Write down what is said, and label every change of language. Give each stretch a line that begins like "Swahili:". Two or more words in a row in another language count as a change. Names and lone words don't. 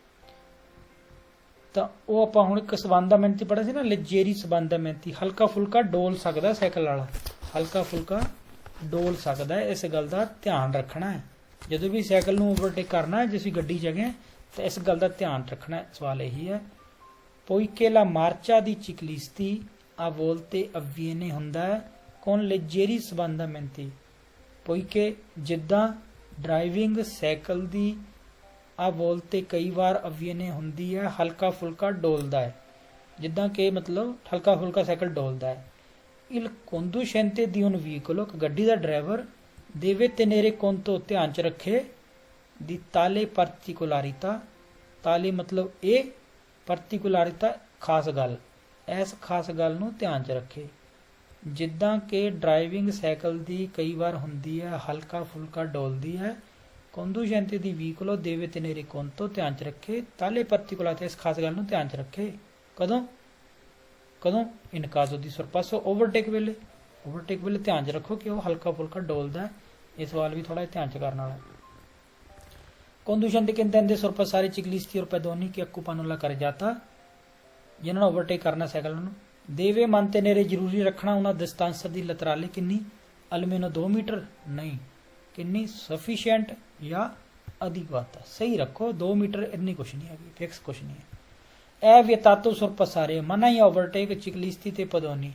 Punjabi: ਤਾਂ ਉਹ ਆਪਾਂ ਹੁਣ ਇੱਕ ਸਬੰਧਮੈਂਤੀ ਪੜ੍ਹਿਆ ਸੀ ਨਾ,
Italian: leggeri sbandamenti,
Punjabi: ਹਲਕਾ ਫੁਲਕਾ ਡੋਲ ਸਕਦਾ ਸਾਈਕਲ ਵਾਲਾ, ਹਲਕਾ ਫੁਲਕਾ ਡੋਲ ਸਕਦਾ ਹੈ। ਇਸ ਗੱਲ ਦਾ ਧਿਆਨ ਰੱਖਣਾ ਹੈ ਜਦੋਂ ਵੀ ਸਾਈਕਲ ਨੂੰ ਓਵਰਟੇਕ ਕਰਨਾ ਹੈ, ਜੇ ਅਸੀਂ ਗੱਡੀ 'ਚ ਹੈਗੇ ਤਾਂ ਇਸ ਗੱਲ ਦਾ ਧਿਆਨ ਰੱਖਣਾ ਹੈ। ਸਵਾਲ ਇਹੀ ਹੈ।
Italian: poiché la marcia di ciclisti a volte avviene
Punjabi: ਹੁੰਦਾ ਹੈ
Italian: con leggeri sbandamenti,
Punjabi: poiché ਜਿੱਦਾਂ ਡਰਾਈਵਿੰਗ ਸਾਈਕਲ ਦੀ ਆ volte ਕਈ ਵਾਰ avviene ਹੁੰਦੀ ਹੈ ਹਲਕਾ ਫੁਲਕਾ ਡੋਲਦਾ ਹੈ, ਜਿੱਦਾਂ ਕਿ ਮਤਲਬ ਹਲਕਾ ਫੁਲਕਾ ਸਾਈਕਲ ਡੋਲਦਾ ਹੈ।
Italian: il conducente di un veicolo,
Punjabi: ਗੱਡੀ ਦਾ ਡਰਾਈਵਰ
Italian: deve tenere conto,
Punjabi: ਧਿਆਨ 'ਚ ਰੱਖੇ ਦੀ
Italian: tale particolarità,
Punjabi: ਤਾਲੇ ਮਤਲਬ ਇਹ, ਪਰਟੀਕੁਲਰਿਟà ਖਾਸ ਗੱਲ, ਇਸ ਖਾਸ ਗੱਲ ਨੂੰ ਧਿਆਨ 'ਚ ਰੱਖੇ। ਜਿੱਦਾਂ ਕਿ ਡਰਾਈਵਿੰਗ ਸਾਈਕਲ ਦੀ ਕਈ ਵਾਰ ਹੁੰਦੀ ਹੈ ਹਲਕਾ ਫੁਲਕਾ ਡੋਲਦੀ ਹੈ,
Italian: conducente di veicolo deve tenere conto,
Punjabi: ਧਿਆਨ 'ਚ ਰੱਖੇ
Italian: tale particolarità,
Punjabi: ਇਸ ਖਾਸ ਗੱਲ ਨੂੰ ਧਿਆਨ 'ਚ ਰੱਖੇ। ਕਦੋਂ ਕਦੋਂ
Italian: in caso di sorpasso,
Punjabi: ਓਵਰਟੇਕ ਵੇਲੇ, ਓਵਰਟੇਕ ਵੇਲੇ ਧਿਆਨ 'ਚ ਰੱਖੋ ਕਿ ਉਹ ਹਲਕਾ ਫੁਲਕਾ ਡੋਲਦਾ ਹੈ। ਇਹ ਸਵਾਲ ਵੀ ਥੋੜਾ ਧਿਆਨ 'ਚ ਕਰਨ ਵਾਲਾ ਹੈ।
Italian: conducente che intende sorpassare i ciclisti or pedoni che occupano la carreggiata,
Punjabi: ਜਿਨ੍ਹਾਂ ਨੂੰ ਓਵਰਟੇਕ ਕਰਨਾ ਸਾਈਕਲ ਨੂੰ, ਦੇਵੇ mantenere, ਜ਼ਰੂਰੀ ਰੱਖਣਾ ਉਹਨਾਂ distanza ਦੀ laterale ਕਿੰਨੀ, almeno 2 ਮੀਟਰ, ਨਹੀਂ ਕਿੰਨੀ, sufficient ਜਾਂ adeguata, ਸਹੀ ਰੱਖੋ 2 ਮੀਟਰ, ਇੰਨੀ ਕੁਛ ਨਹੀਂ ਹੈਗੀ, ਫਿਕਸ ਕੁਛ ਨਹੀਂ ਹੈ। ਇਹ
Italian: vietato sorpassare,
Punjabi: ਮਨਾ ਹੀ ਓਵਰਟੇਕ ਚਿਕਲਿਸਤੀ ਤੇ ਪਦੋਨੀ।